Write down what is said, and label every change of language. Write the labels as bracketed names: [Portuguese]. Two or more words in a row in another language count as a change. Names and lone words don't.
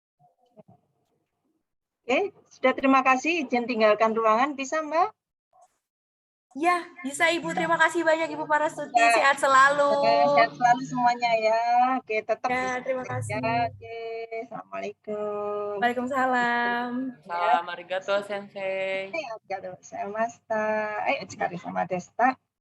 [Indonesian] Oke, sudah terima kasih. Izin tinggalkan ruangan, bisa Mbak? Ya, bisa Ibu. Terima kasih banyak Ibu Parastuti. Sehat selalu. Sehat selalu semuanya ya. Oke, tetap ya, terima kasih. Ya, oke, assalamualaikum. Waalaikumsalam. [Japanese] Salam ありがとう先生. ありがとうございました. [Indonesian] Ayo sekali sama Desta.